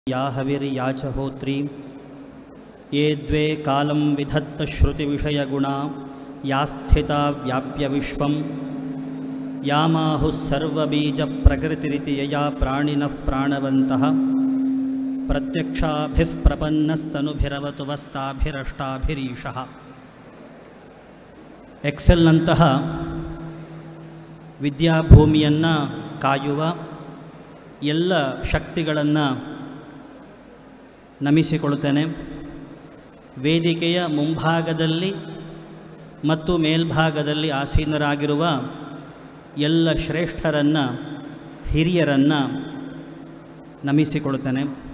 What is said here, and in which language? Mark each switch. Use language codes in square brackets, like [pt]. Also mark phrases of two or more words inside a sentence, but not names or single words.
[sa] या हविर्या च होत्री ये द्वे कालं विधत्त श्रुतिविषयगुणा या स्थिता व्याप्य विश्वं यामाहुः सर्वबीजप्रकृतिरिति यया प्राणिनः प्राणवन्तः प्रत्यक्षाभिः प्रपन्नस्तनुभिरवतु वस्ताभिरष्टाभिरीशः। [kn] ಎಕ್ಸೆಲ್ನಂತಹ ವಿದ್ಯಾಭೂಮಿಯನ್ನು ಕಾಯುವ ಎಲ್ಲ ಶಕ್ತಿಗಳನ್ನು ನಮಿಸಿಕೊಳ್ಳುತ್ತೇನೆ. ವೇದಿಕೆಯ ಮುಂಭಾಗದಲ್ಲಿ ಮತ್ತು ಮೇಲ್ಭಾಗದಲ್ಲಿ ಆಸೀನರಾಗಿರುವ ಎಲ್ಲ ಶ್ರೇಷ್ಠರನ್ನು, ಹಿರಿಯರನ್ನು ನಮಿಸಿಕೊಳ್ಳುತ್ತೇನೆ.